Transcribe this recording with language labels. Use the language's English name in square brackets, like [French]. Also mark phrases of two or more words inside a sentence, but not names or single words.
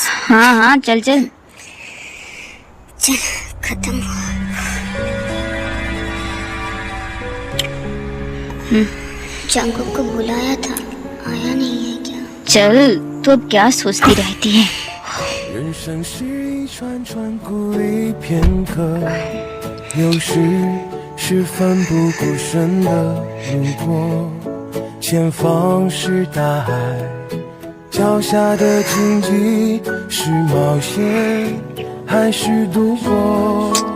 [Hindi] हाँ हाँ, चल चल। चल खत्म। जांकुक को बुलाया था, आया नहीं है क्या? चल, तू अब क्या सोचती रहती है? [Chinese] 人生是一串串故里片刻，有时是奋不顾身的路过，前方是大海，脚下的荆棘是冒险还是度过？